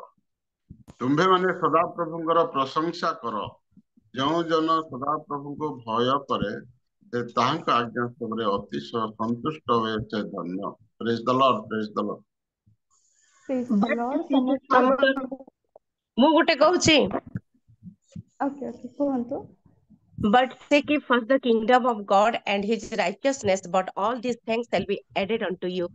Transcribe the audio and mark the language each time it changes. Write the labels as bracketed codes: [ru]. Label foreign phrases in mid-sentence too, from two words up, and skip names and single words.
[or] ତୁମ୍ଭେମାନେ ସଦାପ୍ରଭୁଙ୍କର ପ୍ରଶଂସା କର, ଯେଉଁ ଜନ ସଦାପ୍ରଭୁଙ୍କୁ ଭୟ କରେ, ଯେ ତାହାଙ୍କ ଆଜ୍ଞା ସବୁରେ ଅତିଶୟ ସନ୍ତୁଷ୍ଟ ହୁଏ ସେ ଧନ୍ୟ। [en] praise the Lord, praise the Lord. praise the Lord. ସମସ୍ତେ [or] ମୁଁ ଗୋଟେ କହୁଛି, [en] OK OK [or] କୁହନ୍ତୁ। [en] but seek ye first the kingdom of God and his righteousness, but all these things shall be added unto you.